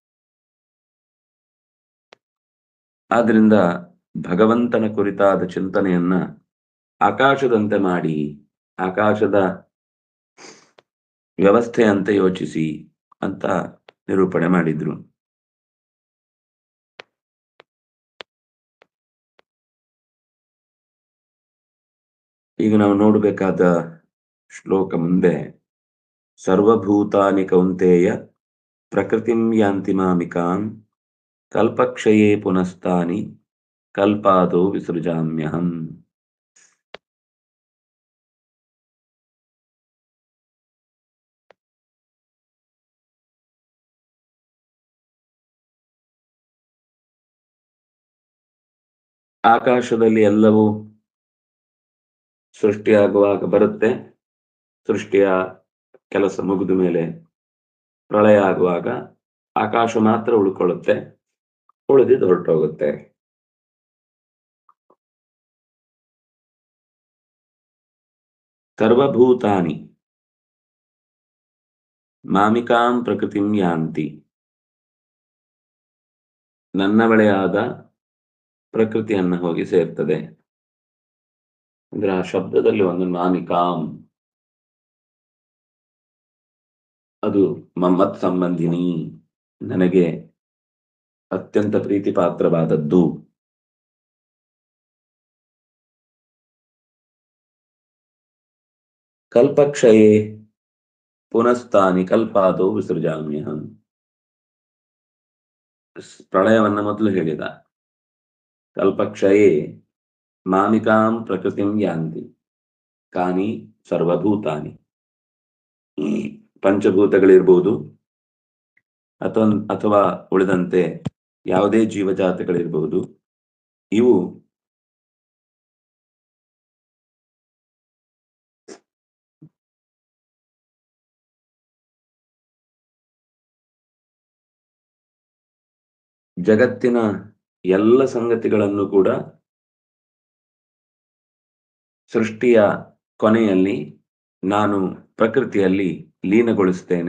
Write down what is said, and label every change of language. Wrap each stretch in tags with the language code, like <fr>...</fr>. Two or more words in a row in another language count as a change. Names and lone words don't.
<kn>ಆದ್ರಿಂದ ಭಗವಂತನ ಕುರಿತಾದ ಚಿಂತನೆಯನ್ನ ಆಕಾಶದಂತೆ ಮಾಡಿ, ಆಕಾಶದ ವ್ಯವಸ್ಥೆಯಂತೆ ಯೋಚಿಸಿ ಅಂತ ನಿರೂಪಣೆ ಮಾಡಿದ್ರು. ಈಗ ನಾವು ನೋಡಬೇಕಾದ ಶ್ಲೋಕ ಮುಂದೆ,</kn> <sa>ಸರ್ವಭೂತಾನಿ ಕೌಂತೇಯ ಪ್ರಕೃತಿಂ ಯಾಂತಿ ಮಾಮಿಕಾಂ ಕಲ್ಪಕ್ಷಯೇ ಪುನಸ್ತಾನಿ ಕಲ್ಪಾದೋ ವಿಸೃಜಾಮ್ಯಹಂ.</sa> <kn>ಆಕಾಶದಲ್ಲಿ ಎಲ್ಲವೂ ಸೃಷ್ಟಿಯಾಗುವಾಗ ಬರುತ್ತೆ, ಸೃಷ್ಟಿಯ ಕೆಲಸ ಮುಗಿದ ಮೇಲೆ ಪ್ರಳಯ ಆಗುವಾಗ ಆಕಾಶ ಮಾತ್ರ ಉಳ್ಕೊಳ್ಳುತ್ತೆ, ಉಳಿದಿದ್ದು ಹೊರಟೋಗುತ್ತೆ.</kn> <sa>ಸರ್ವಭೂತಾನಿ ಮಾಮಿಕಾಂ ಪ್ರಕೃತಿಂ ಯಾಂತಿ.</sa> <kn>ನನ್ನ ಬಳೆಯಾದ ಪ್ರಕೃತಿಯನ್ನ ಹೋಗಿ ಸೇರ್ತದೆ. ಅಂದ್ರೆ ಆ ಶಬ್ದದಲ್ಲಿ ಒಂದು ಮಾಮಿಕಾಂ, ಅದು</kn> <sa>ಮಮ್ಮತ್ ಸಂಬಂಧಿನಿ,</sa> <kn>ನನಗೆ ಅತ್ಯಂತ ಪ್ರೀತಿ ಪಾತ್ರವಾದದ್ದು.</kn> <sa>ಕಲ್ಪಕ್ಷಯೇ ಪುನಸ್ತಾನಿ ಕಲ್ಪಾದೋ ವಿಸೃಜಾಮ್ಯಹಂ.</sa> <kn>ಪ್ರಳಯವನ್ನ ಮೊದಲು ಹೇಳಿದ.</kn> <sa>ಕಲ್ಪಕ್ಷಯೇ ಮಾಮಿಕಾಂ ಪ್ರಕೃತಿಂ ಯಾಂತಿ ಕಾನಿ ಸರ್ವಭೂತಾನಿ.</sa> <kn>ಪಂಚಭೂತಗಳಿರ್ಬೋದು ಅಥವಾ ಉಳಿದಂತೆ ಯಾವುದೇ ಜೀವಜಾತಗಳಿರ್ಬಹುದು, ಇವು ಜಗತ್ತಿನ ಎಲ್ಲ ಸಂಗತಿಗಳನ್ನು ಕೂಡ ಸೃಷ್ಟಿಯ ಕೊನೆಯಲ್ಲಿ ನಾನು ಪ್ರಕೃತಿಯಲ್ಲಿ ಲೀನಗೊಳಿಸ್ತೇನೆ.</kn>